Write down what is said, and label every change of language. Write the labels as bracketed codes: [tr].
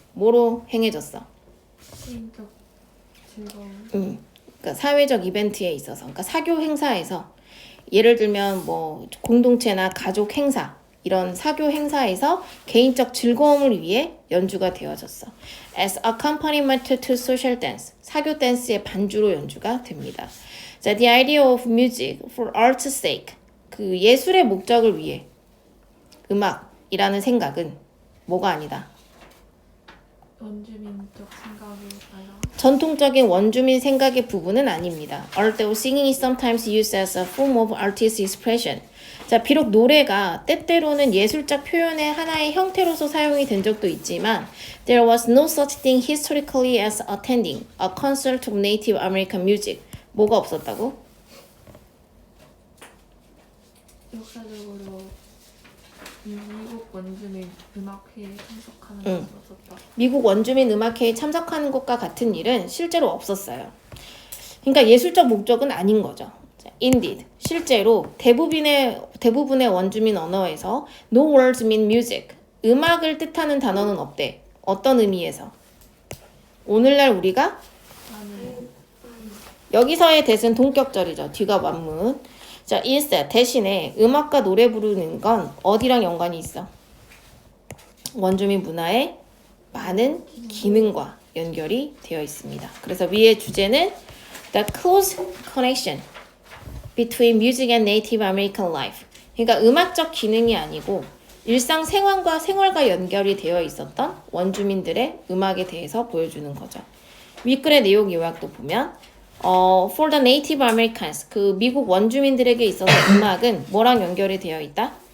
[ko] 뭐로 행해졌어? 개인적 즐거움. 그러니까 사회적 이벤트에 있어서. 그러니까 사교 행사에서 예를 들면 뭐 공동체나 가족 행사 이런 사교 행사에서 개인적 즐거움을 위해 연주가 되어졌어. [en] As accompaniment to social dance. [ko] 사교 댄스의 반주로 연주가 됩니다. [en] 자, the idea of music for art's sake. [ko] 그 예술의 목적을 위해 음악이라는 생각은 뭐가 아니다. 원주민적 생각이 아니라 전통적인 원주민 생각의 부분은 아닙니다. [en] Although singing is sometimes used as a form of artistic expression. [ko] 자, 비록 노래가 때때로는 예술적 표현의 하나의 형태로서 사용이 된 적도 있지만 [en] there was no such thing historically as attending a concert of Native American music. [ko] 뭐가 없었다고? 역사적으로 미국 원주민 음악회에 참석하는 건 없었다. 미국 원주민 음악회에 참석하는 것과 같은 일은 실제로 없었어요. 그러니까 예술적 목적은 아닌 거죠. Indeed, 실제로 대부분의 원주민 언어에서 [en] no words mean music, [ko] 음악을 뜻하는 단어는 없대. 어떤 의미에서? 오늘날 우리가 나는 여기서의 대신 동격절이죠. 뒤가 완문. 자, instead, 대신에 음악과 노래 부르는 건 어디랑 연관이 있어? 원주민 문화의 많은 기능과 연결이 되어 있습니다. 그래서 위의 주제는 [en] the close connection between music and Native American life. [ko] 그러니까 음악적 기능이 아니고 일상 생활과 연결이 되어 있었던 원주민들의 음악에 대해서 보여주는 거죠. 윗글의 내용 요약도 보면 [en] for the Native Americans, [ko] 그 미국 원주민들에게 있어서 음악은 뭐랑 연결이 되어 있다?